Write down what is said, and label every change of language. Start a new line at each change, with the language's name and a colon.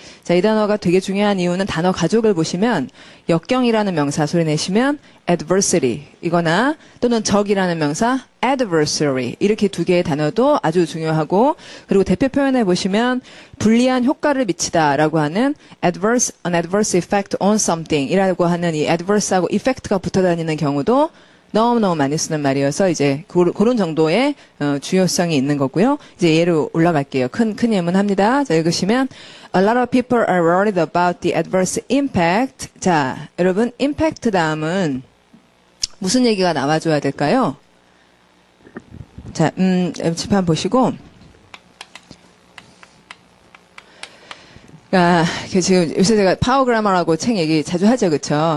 Korean: 자, 이 단어가 되게 중요한 이유는 단어 가족을 보시면 역경이라는 명사 소리 내시면 adversity 이거나 또는 적이라는 명사 adversary 이렇게 두 개의 단어도 아주 중요하고 그리고 대표 표현해 보시면 불리한 효과를 미치다라고 하는
English: an adverse effect on something
Korean: 이라고 하는 이 adverse하고 effect가 붙어 다니는 경우도 너무너무 많이 쓰는 말이어서 이제 그런 정도의 주요성이 있는 거고요. 이제 예로 올라갈게요. 큰 예문합니다. 자, 읽으시면
English: A lot of people are worried about the adverse impact.
Korean: 자, 여러분 impact 다음은 무슨 얘기가 나와줘야 될까요? 자, 칠판 보시고 지금 요새 제가 파워 그래머라고 책 얘기 자주 하죠, 그쵸?